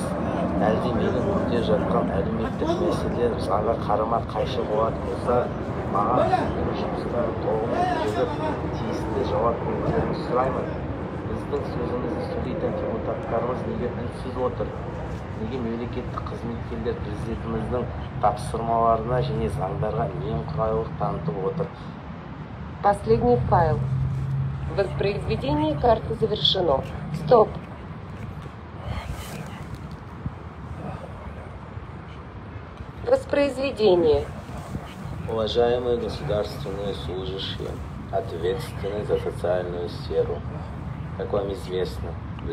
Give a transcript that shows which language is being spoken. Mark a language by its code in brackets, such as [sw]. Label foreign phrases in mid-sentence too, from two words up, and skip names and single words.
[kk] Әлде менің көкте жатқан әлеуметтік мәселелер заңға қарама-қайшы болатын болса, маған жұмыстары толығымен жүргізіп, тиісті жауап берулерін сұраймын. Біздің сөзімізді сөйлейтін депутаттарымыз неге үнсіз отыр? Неге мемлекеттік қызметкерлер президентіміздің тапсырмаларына және заңдарға немқұрайлылық танытып отыр? [ru] Последний файл. Воспроизведение карты завершено. Стоп. Воспроизведение. Уважаемые государственные служащие, ответственные за социальную сферу, как вам известно, в